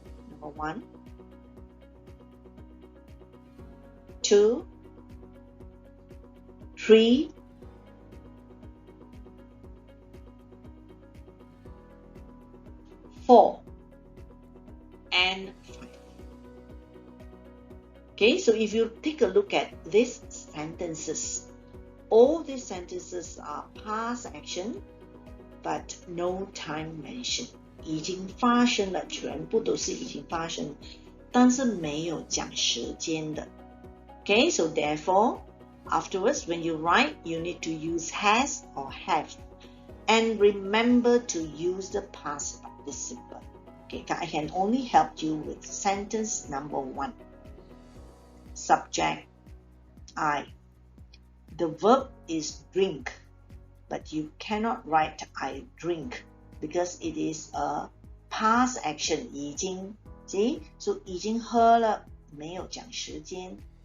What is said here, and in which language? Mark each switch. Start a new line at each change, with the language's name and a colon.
English: Number 1, 2, 3, 4, and 5. Okay, so if you take a look at these sentences, all these sentences are past action, but no time mentioned.
Chinese: 已经发生了，全部都是已经发生，但是没有讲时间的。
English: Okay, so therefore, afterwards, when you write, you need to use has or have. And remember to use the past participle. Okay, I can only help you with sentence number 1. Subject, I. The verb is drink, but you cannot write I drink because it is a past action.
Chinese: 已经 see? So 已经喝了，没有讲时间。